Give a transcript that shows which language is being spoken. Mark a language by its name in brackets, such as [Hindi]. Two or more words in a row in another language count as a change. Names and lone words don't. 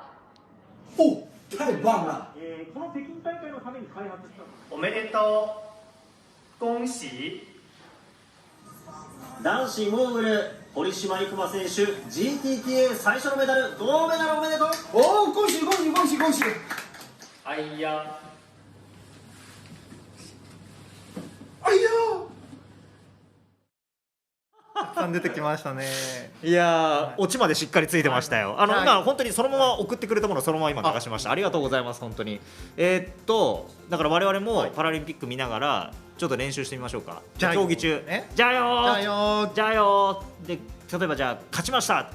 [Chinese] お、太棒了！ [Japanese] この北京大会のために開発したおめでとう。恭喜。男子モーグル堀島行真選手 GTTA 最初のメダル、銅メダルおめでとう。おお、 [Chinese] 恭喜恭喜恭喜恭喜！哎呀。哎呀！ [Japanese] さん出てきましたね。いやー、オチまでしっかりついてましたよ。はい今本当にそのまま送ってくれたものをそのまま今流しました。ありがとうございます本当に。だから我々もパラリンピック見ながらちょっと練習してみましょうか。じゃあ競技中ねじゃあよーじゃあよーじゃあよーで、例えばじゃあ勝ちました